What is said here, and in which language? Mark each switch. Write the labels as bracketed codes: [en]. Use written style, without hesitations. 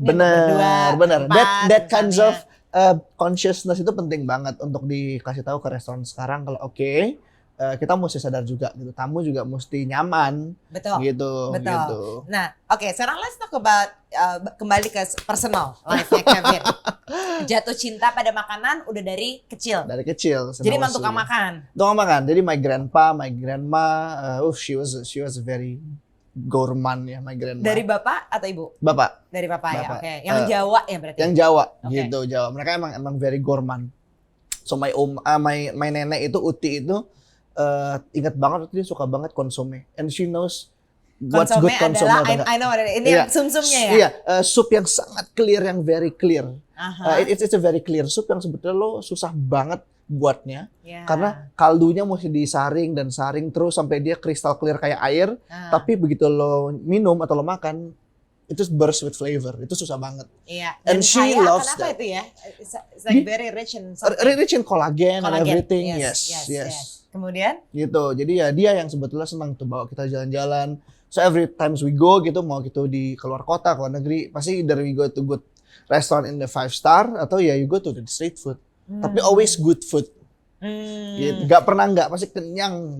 [id] Benar. [en] That kinds of consciousness [id] itu penting banget untuk dikasih tahu ke restoran sekarang kalau kita mesti sadar juga gitu, tamu juga mesti nyaman. Betul. Gitu. Nah, sekarang [en] let's talk about [id] kembali ke personal life-nya Kevin. Jatuh cinta pada makanan udah dari kecil. Jadi emang tukang makan. Jadi [en] my grandpa, my grandma, she was very gourmand ya, my grandma. [id] Dari bapak atau ibu? Bapak. Dari bapak. Ya, oke. Yang Jawa ya berarti. Yang Jawa, gitu, Jawa. Mereka emang [en] very gourmand. [id] So my nenek itu Uti itu ingat banget dia suka banget konsome, [en] and she knows what's good [id] konsome adalah [en] I know [id] ini yang sumsumnya ya. Iya, sup yang sangat clear, yang very clear. [en] It's a very clear soup [id] yang sebetulnya lo susah banget buatnya, karena kaldunya mesti disaring dan saring terus sampai dia kristal clear kayak air. Tapi begitu lo minum atau lo makan, itu [en] burst with flavor. [id] Itu susah banget. Iya. [en] And she loves that. [id] Itu ya? [en] It's like very rich in something. Rich in collagen and everything. Yes. [id] Kemudian? Gitu. Jadi ya dia yang sebetulnya senang tuh bawa kita jalan-jalan. [en] So every times we go [id] gitu, mau gitu di keluar kota, keluar negeri, [en] pasti either we go to good restaurant in the 5-star [id] atau ya [en] you go to the street food. [id] Tapi [en] always good food. [id] Gitu. Gak pernah enggak, pasti kenyang.